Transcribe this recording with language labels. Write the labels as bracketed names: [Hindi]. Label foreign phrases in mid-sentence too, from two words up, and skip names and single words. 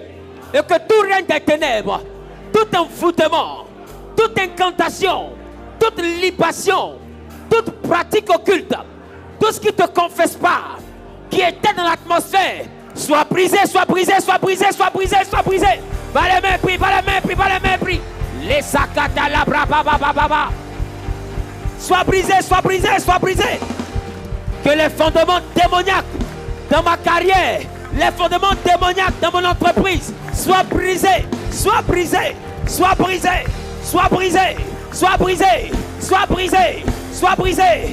[French] Et que tout règne des ténèbres, tout envoûtement, toute incantation, toute libation, toute pratique occulte, tout ce qui ne te confesse pas, qui était dans l'atmosphère, soit brisé, soit brisé, soit brisé, soit brisé, soit brisé. Va les mépris, va les mépris, va les mépris. Les sakata la bra ba ba ba ba ba. Soit brisé, soit brisé, soit brisé. Que les fondements démoniaques dans ma carrière, les fondements démoniaques dans mon entreprise soient brisés, soient brisés, soient brisés, soient brisés, soient brisés, soient brisés, soient brisés.